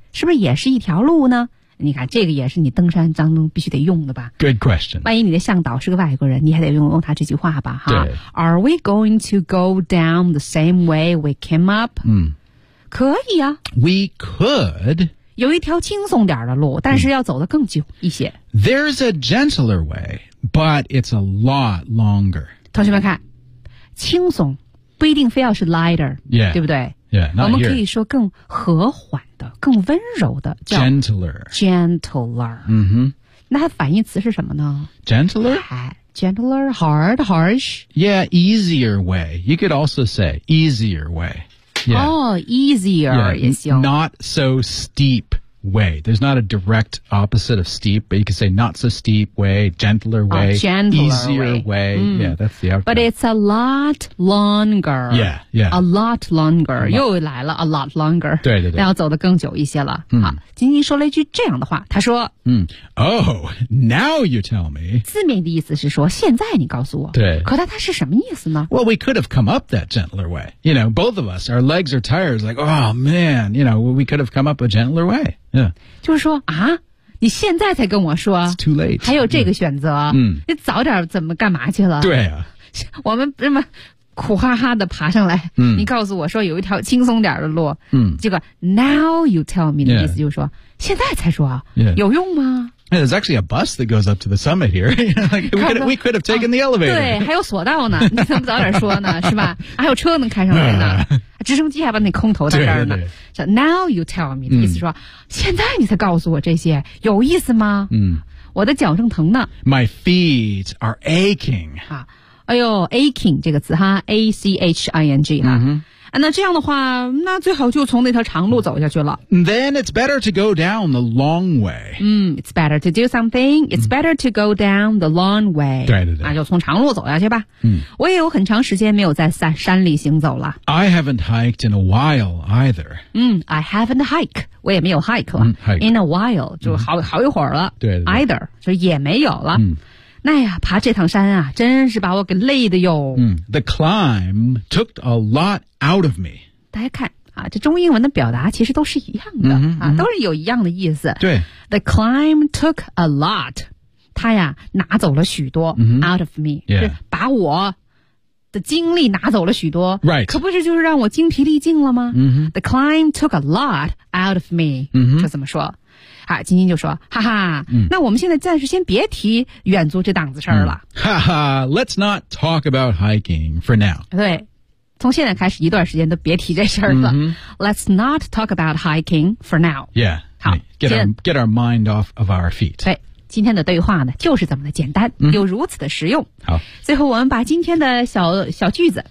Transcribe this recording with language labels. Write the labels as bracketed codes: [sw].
[zh] 是不是也是一条路呢你看这个也是你登山当中必须得用的吧 [en] Good question [zh] 万一你的向导是个外国人你还得用他这句话吧哈对 [en] Are we going to go down the same way we came up?、 [zh] 可以啊 [en] We could [zh] 有一条轻松点的路但是要走得更久一些、 [en] There's a gentler way but it's a lot longer [zh] 同学们看轻松不一定非要是 lighter、 [en] yeah. [zh] 对不对 [en] Yeah, [zh] 我们可以说更和缓的更温柔的叫 [en] Gentler、 [zh] 那它反义词是什么呢 [en] Gentler Gentler Hard Harsh Yeah easier way You could also say easier way yeah, Oh easier yeah, [zh] 也行 [en] Not so steep way There's not a direct opposite of steep But you could say not so steep way Gentler way、 gentler Easier way, Yeah that's the outcome But it's a lot longer Yeah yeah A lot longer a lot. [zh] 又来了 [en] A lot longer [zh] 对对对要走得更久一些了、好金金说了一句这样的话他说、 [en] Oh now you tell me [zh] 字面的意思是说现在你告诉我对可它是什么意思呢 [en] Well we could have come up that gentler way You know both of us Our legs are tired It's like oh man You know we could have come up a gentler way Yeah. [zh] 就是说啊你现在才跟我说 [en] It's too late [zh] 还有这个选择嗯，你早点怎么干嘛去了对啊我们这么苦哈哈的爬上来嗯，你告诉我说有一条轻松点的路嗯，结果 [en] Now you tell me [zh] 的意思就是说、 [en] yeah. [zh] 现在才说、 [en] yeah. [zh] 有用吗 [en] yeah, There's actually a bus that goes up to the summit here we could have taken the elevator [zh] 对还有索道呢你怎么早点说呢是吧还有车能开上来呢直升机还把你空投在这儿呢对对对 so, [en] Now you tell me [zh] 的意思说、嗯、现在你才告诉我这些有意思吗嗯，我的脚正疼呢 [en] My feet are aching [zh] 啊哎呦 aching 这个词哈 A-C-H-I-N-G 哈、嗯、那这样的话那最好就从那条长路走下去了 [en] Then it's better to go down the long way、嗯、It's better to do something It's better to go down the long way [zh] 对对对那就从长路走下去吧、嗯、我也有很长时间没有在山里行走了 [en] I haven't hiked in a while either、 [zh] 嗯、 [en] I haven't hiked [zh] 我也没有 hike 了、 [en] 嗯、hike. [zh] In a while 就 、嗯、好一会儿了对对对 Either 就也没有了、嗯那呀爬这趟山啊真是把我给累的哟、 [en] 嗯、The climb took a lot out of me [zh] 大家看啊，这中英文的表达其实都是一样的、嗯啊、都是有一样的意思对 [en] The climb took a lot [zh] 他呀拿走了许多、嗯、 [en] out of me、 yeah. [zh] 是把我的精力拿走了许多、 [en] right. [zh] 可不是就是让我精疲力尽了吗、嗯、 [en] The climb took a lot out of me 这、嗯、 [zh] 怎么说好金金就说哈哈、嗯、那我们现在暂时先别提远足这档子事儿了、嗯、 [en] 哈哈 Let's not talk about hiking for now [zh] 对从现在开始一段时间都别提这事儿了、嗯、 [en] Let's not talk about hiking for now Yeah [zh] 好 [en] get our mind off of our feet [zh] 对今天的对话呢就是这么的简单、嗯、又如此的实用好最后我们把今天的小小句子